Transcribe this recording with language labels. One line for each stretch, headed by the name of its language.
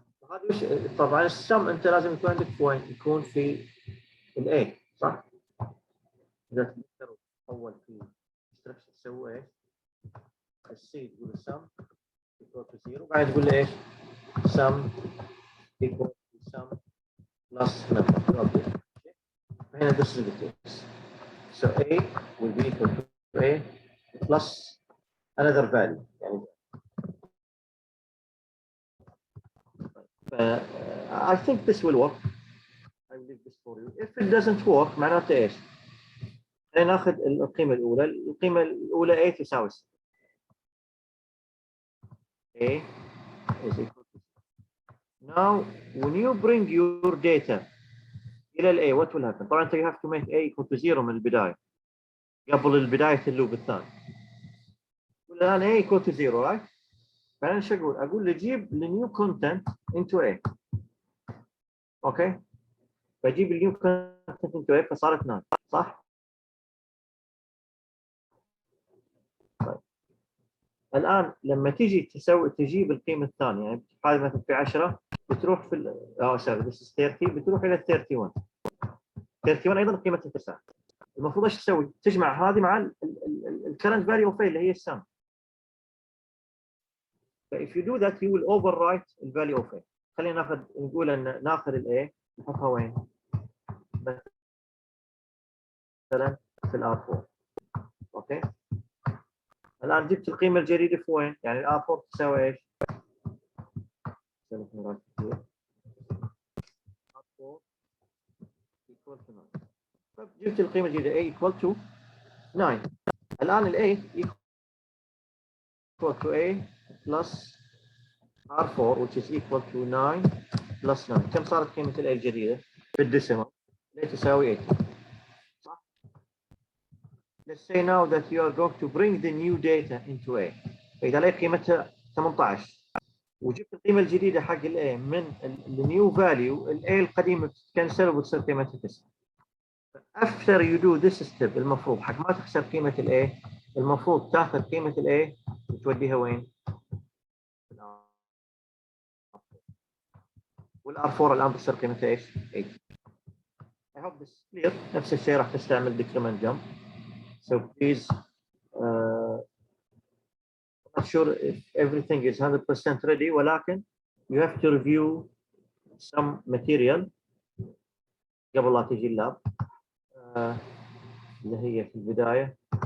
Arabic: هذا طبعا السم انت لازم يكون عندك وين؟ يكون في الاي صح؟ اذا تذكروا اول في instruction تسوي ايش؟ السي تقول السم
English: equal to 0
Arabic: بعدين تقول له ايش؟
English: sum equal to sum plus number. Okay.
Arabic: هنا
English: this is the case. So A will be equal to A plus another value.
Arabic: يعني
English: I think this will work. I will leave this for you. If it doesn't work
Arabic: معناته ايش؟ ناخذ القيمة الأولى. القيمة الأولى A تساوي A
English: is equal to. Now when you bring your data
Arabic: إلى ال
English: A what will happen؟
Arabic: طبعا أنت
English: you have to make A equal to 0
Arabic: من البداية قبل البداية اللوب الثاني. الآن A
English: equal to 0 right؟
Arabic: بعدين ايش أقول؟ أقول له جيب النيو كونتنت into A. أوكي؟ بجيب النيو كونتنت into A فصارت 9 صح؟ طيب. الآن لما تيجي تجيب القيمة الثانية يعني هذه مثلا في 10 بتروح في سوري
English: this is 30
Arabic: بتروح إلى 31. 31 أيضا قيمتها 9. المفروض ايش تسوي؟ تجمع هذه مع الكرنت فاليو اوف اللي هي السم.
English: فاif you do that you will overwrite the value of A.
Arabic: خلينا نقول ان ناخذ ال A نحطها وين؟ مثلا في الار 4. اوكي؟ الان جبت القيمه الجديده في وين؟ يعني الار 4 تساوي ايش؟
English: R4 equal to 9.
Arabic: جبت القيمه الجديده
English: A equal to 9.
Arabic: الان ال
English: A equal to A plus R4 which is equal to 9 plus 9.
Arabic: كم صارت قيمة ال A الجديدة؟ بالديسيمال اللي تساوي 8. صح؟
English: Let's say now that you are going to bring the new data into A.
Arabic: فإذا لقيت قيمتها 18 وجبت القيمة الجديدة حق ال A من ال new value ال A القديمة بتتكنسل وبتصير قيمتها 9.
English: After you do this step
Arabic: المفروض حق ما تخسر قيمة ال A المفروض تاخذ قيمة ال A وتوديها وين؟ والار 4 الان بتصير قيمتها ايش؟ 8.
English: I hope this is clear.
Arabic: نفس الشيء راح تستعمل decrement jump.
English: So please I'm not sure if everything is 100% ready
Arabic: ولكن
English: you have to review some material
Arabic: قبل لا تجي اللاب اللي هي في البداية